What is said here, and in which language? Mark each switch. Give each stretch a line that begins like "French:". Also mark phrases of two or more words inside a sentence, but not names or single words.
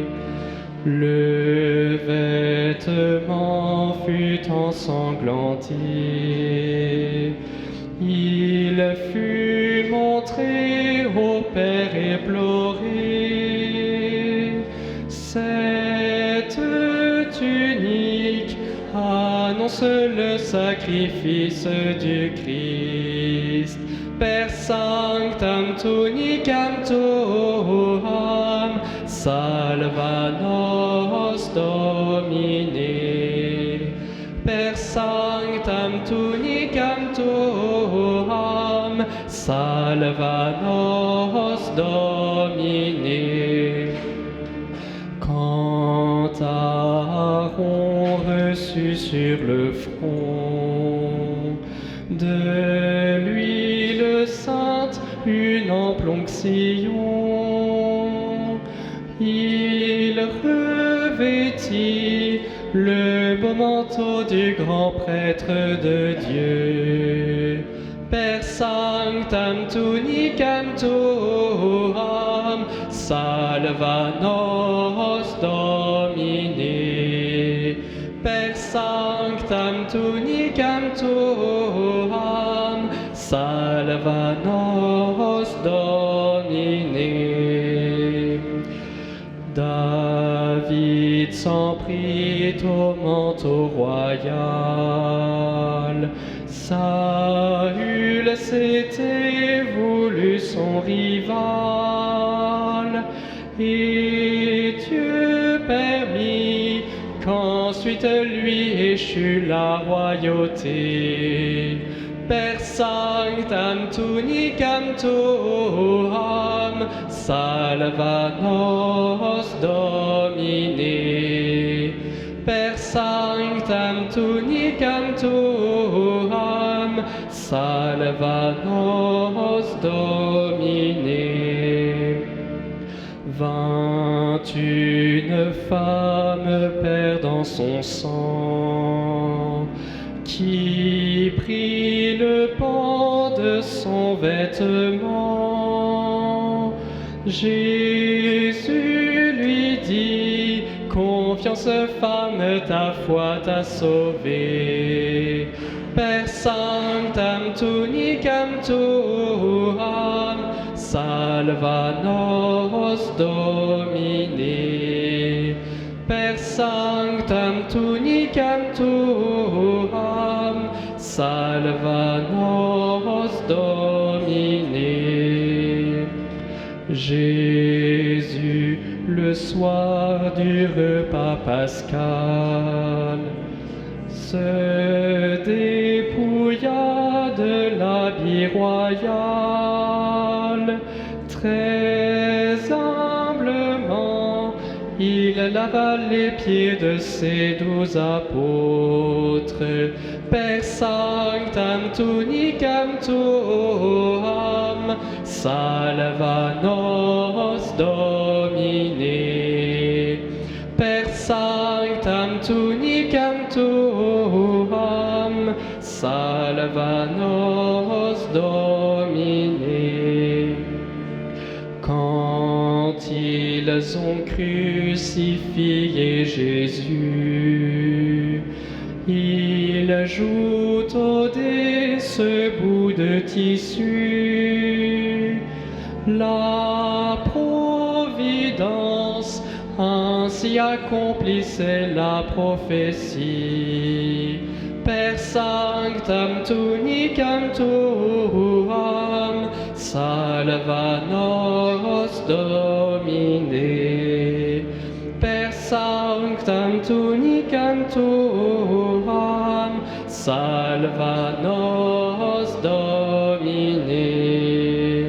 French: Le vêtement fut ensanglanté. Il fut montré au Père éploré. Cette tunique annonce le sacrifice du Christ.
Latin: Per sanctam tunicam tuam, salva nos Domine. Per sanctam tunicam tuam, salva nos Domine.
French: Quand Aaron reçut sur le front de l'huile sainte une l'ample onction. Il revêtit le beau manteau du grand prêtre de Dieu.
Latin: Per sanctam tunicam tuam, salva nos Domine. Per sanctam tunicam tuam, salva nos Domine.
French: David s'en prit au manteau royal. Saül s'était voulu son rival, et Dieu permit qu'ensuite lui échut la royauté.
Latin: Per sanctam tunicam tuam, salva nos Domine. Per sanctam tunicam tuam, salva nos Domine.
French: 21 femmes perdant son sang, qui prit le pan de son vêtement. Jésus lui dit: confiance femme, ta foi t'a sauvée.
Latin: Per sanctam tunicam tuam, salva nos Domine. Per sanctam tunicam tuam, salva nos Domine.
French: Jésus, le soir du repas pascal, se dépouilla de l'habit royal. Très humblement, il lava les pieds de ses 12 apôtres.
Latin: Per sanctam tunicam tuam, salva nos Domine. Per sanctam tunicam tuam, salva nos Domine.
French: Quand ils ont crucifié Jésus, ils ajoutent au dé ce bout de tissu. La providence ainsi accomplissait la prophétie.
Latin: Per sanctam tunicam tuam, salva nos Domine. Per sanctam tunicam tuam, salva nos Domine.